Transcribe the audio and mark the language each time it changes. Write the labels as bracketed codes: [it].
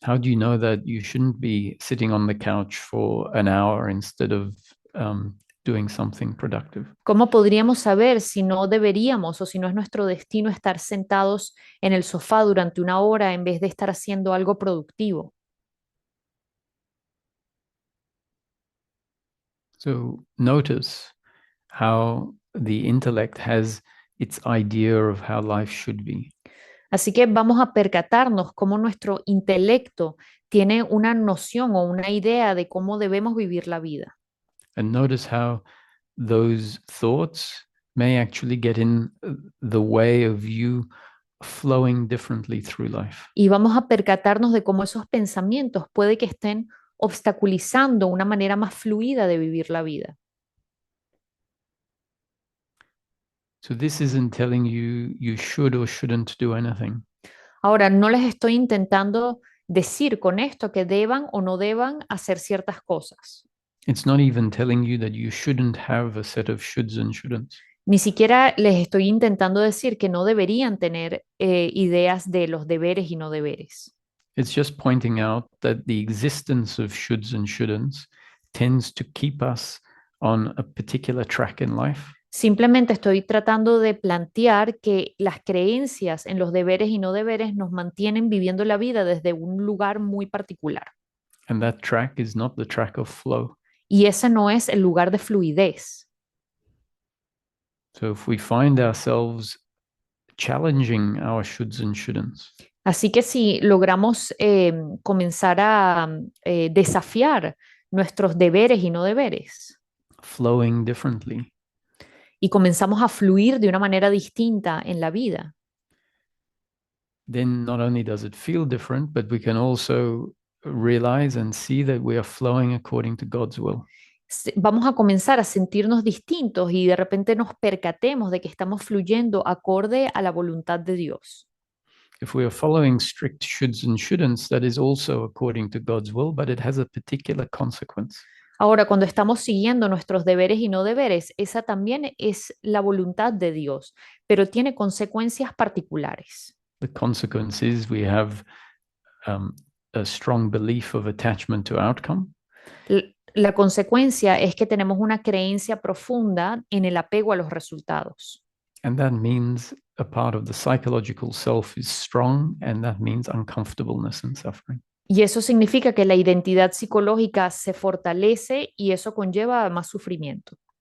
[en] How do you know that you shouldn't be sitting on the couch for an hour instead of doing something productive? [es] ¿Cómo podríamos saber si no deberíamos o si no es nuestro destino estar sentados en el sofá durante una hora en vez de estar haciendo algo productivo? [en] So notice how the intellect has its idea of how life should be. [es] Así que vamos a percatarnos cómo nuestro intelecto tiene una noción o una idea de cómo debemos vivir la vida. [en] And notice how those thoughts may actually get in the way of you flowing differently through life. [es] Y vamos a percatarnos de cómo esos pensamientos puede que estén obstaculizando una manera más fluida de vivir la vida. [en] So this isn't telling you you should or shouldn't do anything. [es] Ahora, no les estoy intentando decir con esto que deban o no deban hacer ciertas cosas. [en] It's not even telling you that you shouldn't have a set of shoulds and shouldn'ts. [es] Ni siquiera les estoy intentando decir que no deberían tener ideas de los deberes y no deberes. [en] It's just pointing out that the existence of shoulds and shouldn'ts tends to keep us on a particular track in life. [es] Simplemente estoy tratando de plantear que las creencias en los deberes y no deberes nos mantienen viviendo la vida desde un lugar muy particular. [en] And that track is not the track of flow. [es] Y ese no es el lugar de fluidez. [en] So if we find ourselves challenging our shoulds and shouldn'ts, [es] Así que si logramos comenzar a desafiar nuestros deberes y no deberes [en] flowing differently, [es] y comenzamos a fluir de una manera distinta en la vida, [en] then not only does it feel different, but we can also realize and see that we are flowing according to God's will. [es] vamos a comenzar a sentirnos distintos y de repente nos percatemos de que estamos fluyendo acorde a la voluntad de Dios. [en] If we are following strict shoulds and shouldn'ts, that is also according to God's will, but it has a particular consequence. [es] Ahora, cuando estamos siguiendo nuestros deberes y no deberes, esa también es la voluntad de Dios, pero tiene consecuencias particulares. [en] The consequence is we have a strong belief of attachment to outcome. [es] La consecuencia es que tenemos una creencia profunda en el apego a los resultados. [en] And that means a part of the psychological self is strong, and that means uncomfortableness and suffering. [es] Y eso significa que la identidad psicológica se fortalece y eso conlleva más sufrimiento.